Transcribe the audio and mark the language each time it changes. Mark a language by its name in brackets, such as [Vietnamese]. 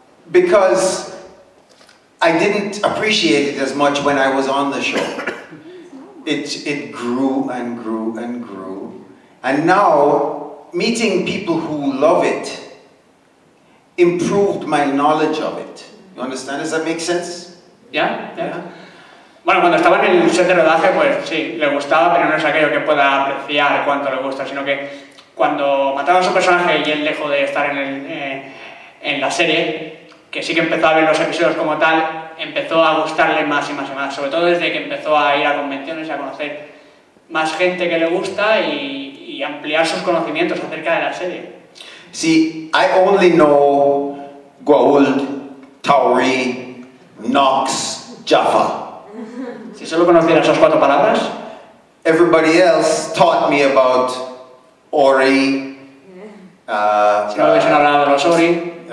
[English] Because I didn't appreciate it as much when I was on the show. It grew and grew and grew. And now, meeting people who love it improved my knowledge of it. You understand? Does that make sense? [Spanish] ¿Ya? Bueno, cuando estaba en el set de rodaje, pues sí, le gustaba, pero no es aquello que pueda apreciar cuánto le gusta, sino que cuando mataron a su personaje y él dejó de estar en la serie, que sí que empezó a ver los episodios como tal, empezó a gustarle más y más y más, sobre todo desde que empezó a ir a convenciones y a conocer más gente que le gusta y ampliar sus conocimientos acerca de la serie. [English] See, I only know Goa'uld, Tauri, Nox, Jaffa. [Spanish] Si solo conociera esas 4 palabras, [English] everybody else taught me about Ori, [Spanish] si no hubiesen hablado de los Ori,